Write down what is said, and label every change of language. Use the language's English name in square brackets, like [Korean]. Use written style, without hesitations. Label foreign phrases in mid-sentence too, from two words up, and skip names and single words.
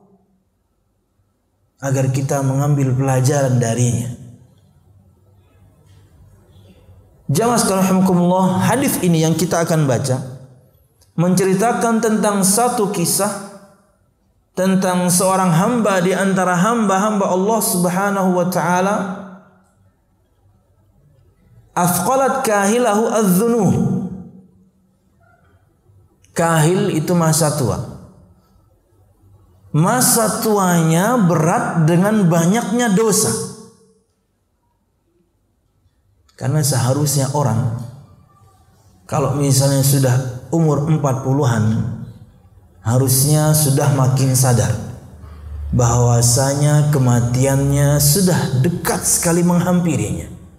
[Indonesian] Agar kita mengambil pelajaran darinya. Jamaah sekalian rahimakumullah, hadis ini yang kita akan baca menceritakan tentang satu kisah tentang seorang hamba di antara hamba-hamba Allah [Arabic] سبحانه وتعالى, أثقلت كاهله الذنوب, [Indonesian] Kahil itu masa tua. Masa tuanya berat dengan banyaknya dosa. Karena seharusnya orang kalau misalnya sudah umur 40-an harusnya sudah makin sadar bahwasanya kematiannya sudah dekat sekali menghampirinya.